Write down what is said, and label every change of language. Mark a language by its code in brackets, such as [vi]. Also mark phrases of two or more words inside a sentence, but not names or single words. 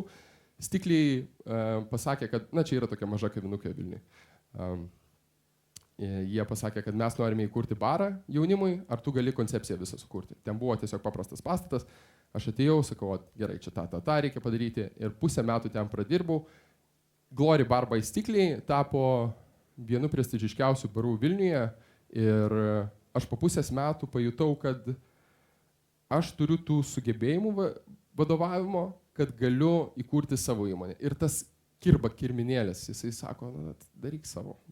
[lt] Stikliai pasakė, kad, na, čia yra tokia maža kavinukė Vilniuje. Jie pasakė, kad mes norime įkurti barą jaunimui, ar tu gali koncepciją visą sukurti. Ten buvo tiesiog paprastas pastatas. Aš atėjau, sakau, gerai, čia tą reikia padaryti ir pusę metų ten pradirbau. Glory Bar by Stikliai tapo vienu prestižiškiausių barų Vilniuje. Ir aš po pusės metų pajutau, kad aš turiu tų sugebėjimų vadovavimo, kad galiu įkurti savo įmonę. Ir tas kirminėlis, jisai sako, daryk savo.